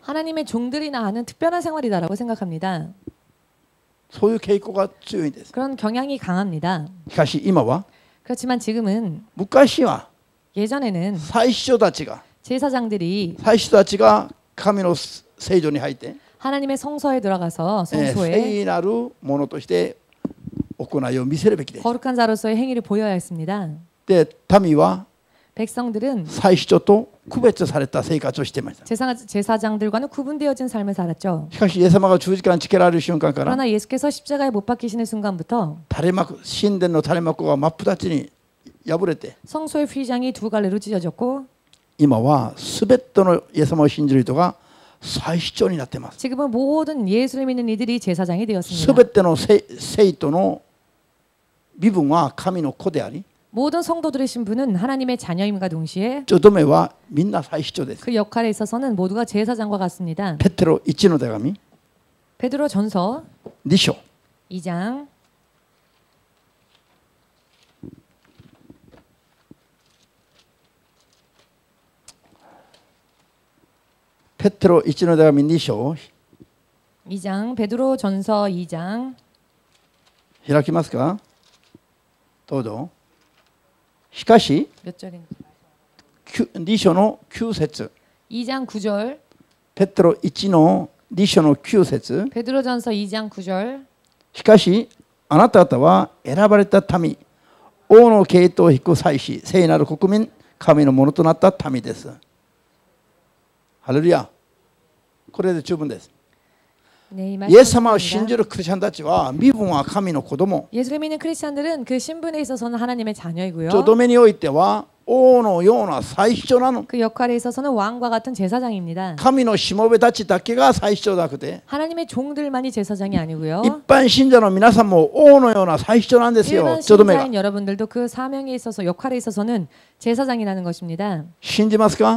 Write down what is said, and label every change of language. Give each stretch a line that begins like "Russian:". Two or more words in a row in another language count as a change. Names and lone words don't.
Korean: 하나님의 종들이나 하는 특별한 생활이다라고 생각합니다.
Japanese: そういう傾向が強いんです。
Korean: 그런 경향이 강합니다.
Japanese: しかし今は
Korean: 그렇지만 지금은
Japanese: 昔は
Korean: 예전에는
Japanese: 祭司長たちが
Korean: 제사장들이
Japanese: 祭司たちが神の聖所に入って
Korean: 하나님의 성소에 들어가서 성소에
Japanese: 聖なるものとして行いを見せるべきです。
Korean: 거룩한 자로서의 행위를 보여야 했습니다.
Japanese: で民は
Korean: 백성들은
Japanese: 祭司長と区別された生活をしていました。
Korean: 제사장들과는 구분되어진 삶을 살았죠.
Japanese: しかしイエス様が十字架につけられる瞬間から
Korean: 그러나 예수께서 십자가에 못 박히시는 순간부터
Japanese: 垂れ幕神殿の垂れ幕が真っ二つに破れて
Korean: 성소의 휘장이 두 갈래로 찢어졌고
Japanese: 今は全てのイエス様を信じる人が祭司長になっています。
Korean: 지금은 모든 예수를 믿는 이들이 제사장이 되었습니다.
Japanese: 全ての生徒の身分は神の子であり
Korean: 모든 성도들의 신분은 하나님의 자녀임과 동시에
Japanese: ちょどめはみんな祭司長です。
Korean: 그 역할에 있어서는 모두가 제사장과 같습니다.
Japanese: ペテロ1の手紙
Korean: 베드로 전서
Japanese: 2章
Korean: 2장
Japanese: ペテロ1の手紙2章
Korean: 2장 베드로 전서 2장
Japanese: 開きますか。どうぞ。しかし
Korean: 몇 절인지
Japanese: 2 章の9節
Korean: 2장 9절
Japanese: ペテロ1の2章の9節
Korean: 베드로 전서 2장 9절
Japanese: しかしあなた方は選ばれた民王の系統を引く祭司聖なる国民神のものとなった民です。ハレルヤ。これで十分です。
Korean: 네, 이
Japanese: イエス様を信
Korean: 말씀입니다.
Japanese: じるクリスチャンたちは身分は神の子供
Korean: 예수를 믿는 크리스찬들은 그 신분에 있어서는 하나님의 자녀이고요.
Japanese: ちょどめにおいては王のような祭司長なの。
Korean: 그 역할에 있어서는 왕과 같은 제사장입니다.
Japanese: 神のしもべたちだけが祭司長じゃなくて
Korean: 하나님의 종들만이 제사장이 아니고요.
Japanese: 一般信者の皆さんも王のような祭司長なんですよ。
Korean: 일반
Japanese: ちょどめが
Korean: 신자인 여러분들도 그 사명에 있어서 역할에 있어서는 제사장이라는 것입니다.
Japanese: 信じますか。